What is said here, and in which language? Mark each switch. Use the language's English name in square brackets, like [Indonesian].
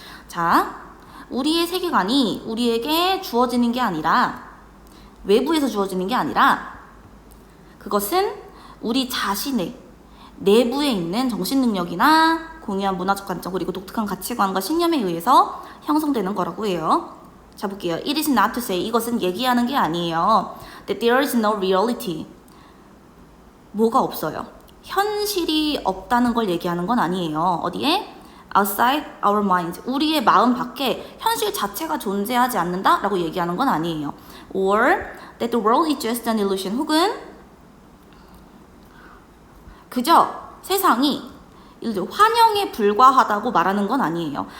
[Korean] 자, 우리의 세계관이 우리에게 주어지는 게 아니라, 외부에서 주어지는 게 아니라, 그것은 우리 자신의 내부에 있는 정신능력이나 공유한 문화적 관점, 그리고 독특한 가치관과 신념에 의해서 형성되는 거라고 해요. 자, 볼게요. [English] It is not to say, [Korean] 이것은 얘기하는 게 아니에요. [English] That there is no reality. [Korean] 뭐가 없어요? 현실이 없다는 걸 얘기하는 건 아니에요. 어디에? [English] Outside our minds, [Korean] 우리의 마음 밖에 현실 자체가 존재하지 않는다 라고 얘기하는 건 아니에요. [English] Or that the world is just an illusion, [Korean] 혹은 그저 세상이 환영에 불과하다고 말하는 건 아니에요.